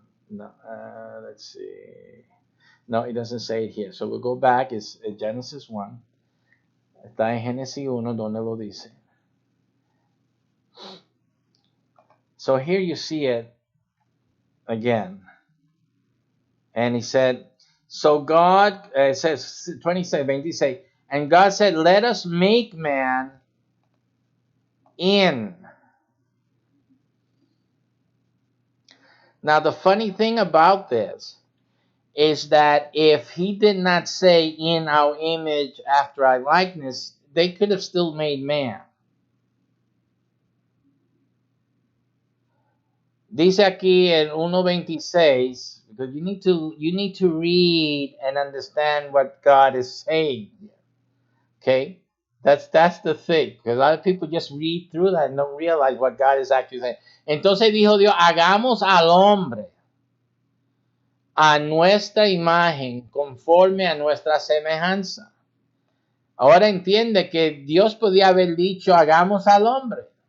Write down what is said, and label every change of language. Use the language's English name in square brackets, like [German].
[English] No, let's see. No, it doesn't say it here. So we'll go back. It's Genesis 1. [Spanish] Está en Génesis 1 donde lo dice. [English] So here you see it again. And he said, so God, it says 26, and God said, let us make man in. Now the funny thing about this is that if he did not say in our image after our likeness, they could have still made man. [Spanish] Dice aquí en 1:26, [English] because you need to read and understand what God is saying. Okay? That's the thing. Because a lot of people just read through that and don't realize what God is actually saying. [Spanish] Entonces dijo Dios, hagamos al hombre a nuestra imagen, conforme a nuestra semejanza. Ahora entiende que Dios podía haber dicho, hagamos al hombre.